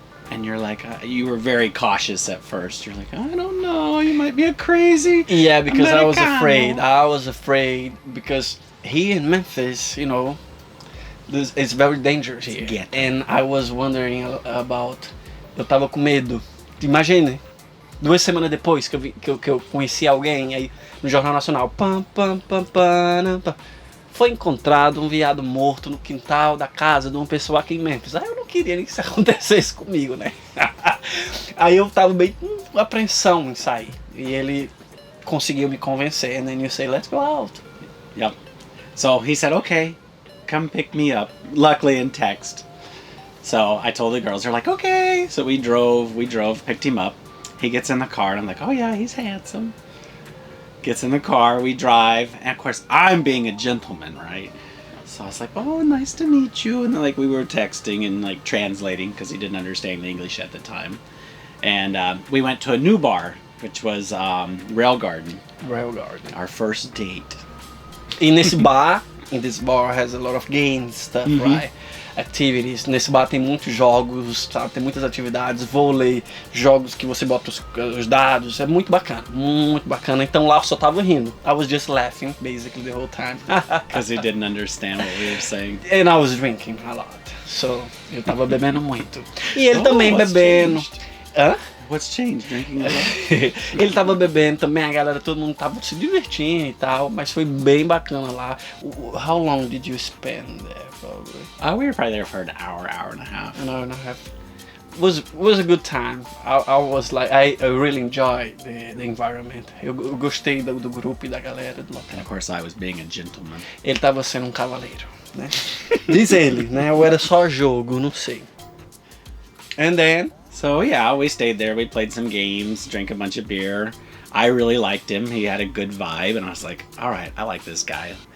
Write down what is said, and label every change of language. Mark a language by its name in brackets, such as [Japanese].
[English] And you're like, you were very cautious at first. You're like, I don't know, you might be a crazy. Yeah, because I was Americano. afraid. I was afraid because here in Memphis, you know, it's very dangerous here. Yeah. And I was wondering about. [Portuguese] Eu tava com medo. Imagine, 2 semanas depois que eu conheci alguém aí no Jornal Nacional. Pam, pam, pam, pam, pam. foi encontrado um veado morto no quintal da casa de uma pessoa aqui em Memphis. Aí eu não queria que isso acontecesse comigo, né? Aí eu tava bem com apreensão em sair. E ele conseguiu me convencer. [English] And then you say, let's go out. Yep. So he said, okay, come pick me up. Luckily in text. So I told the girls, they're like, okay. So we drove, picked him up. He gets in the car and I'm like, oh yeah, he's handsome. Gets in the car, we drive, and of course I'm being a gentleman, right? So I was like, oh, nice to meet you. And then, like, we were texting and like translating because he didn't understand English at the time. And we went to a new bar, which was Rail Garden. Rail Garden. Our first date. In this bar has a lot of games stuff, right? Activities. [Portuguese] Nesse bar tem muitos jogos, sabe? Tem muitas atividades, vôlei, jogos que você bota os dados. É muito bacana, muito bacana. Então lá eu só tava rindo. [English] I was just laughing basically the whole time. Because he didn't understand what we were saying. And I was drinking a lot. [Portuguese] So eu tava bebendo muito. E ele também bebendo. [English] Changed? Hã? What's changed? Drinking a lot? [Portuguese] Ele tava bebendo também, a galera, todo mundo tava se divertindo e tal, mas foi bem bacana lá. [English] How long did you spend there, probably? We were probably there for an hour and a half. An hour and a half. Was a good time. I was like, I really enjoyed the environment. [Portuguese] Eu gostei do grupo e da galera do local. [English] And of course I was being a gentleman. [Portuguese] Ele tava sendo um cavaleiro, né? Diz ele, né? Ou era só jogo, não sei. [English] And then... So yeah, we stayed there, we played some games, drank a bunch of beer. I really liked him, he had a good vibe, and I was like, alright, I like this guy.